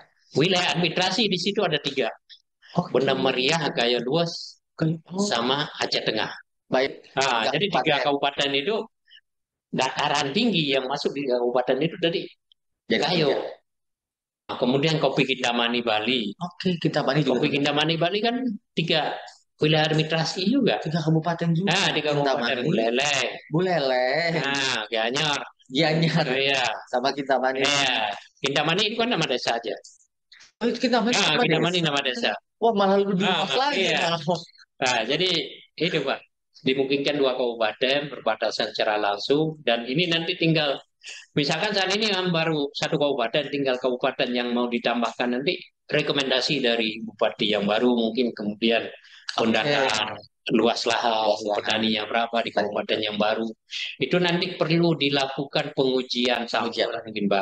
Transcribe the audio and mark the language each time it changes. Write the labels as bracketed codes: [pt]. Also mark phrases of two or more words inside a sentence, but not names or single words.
[id] Wilayah administrasi di situ ada tiga. Oke. Benda Meriah, Gayo Luas, Oh, sama Aceh Tengah. baik. Nah, Tiga jadi tiga kabupaten. kabupaten itu dataran tinggi yang masuk di kabupaten itu dari Jadi Gayo. tiga. Nah, kemudian Kopi Kintamani Bali. Oke, Kintamani juga. Kopi Kintamani Bali kan tiga wilayah administrasi juga. Tiga kabupaten juga. Nah, tiga kabupaten Kintamani, Buleleng. Buleleng, Nah, Gianyar. Gianyar, Oh, iya. sama Kintamani. Iya. Kintamani itu kan nama desa aja. Oh, itu Kintamani Nah, nama Kintamani desa. nama desa. Wah, malah lebih Ah, luas lagi. iya. Malah. Nah, jadi itu Pak, dimungkinkan dua kabupaten berbatasan secara langsung dan ini nanti tinggal, misalkan saat ini kan baru satu kabupaten, tinggal kabupaten yang mau ditambahkan nanti rekomendasi dari bupati yang baru mungkin kemudian pendataan luas lahan petaninya berapa di kabupaten yang baru itu nanti perlu dilakukan pengujian sampel mungkin Mbak.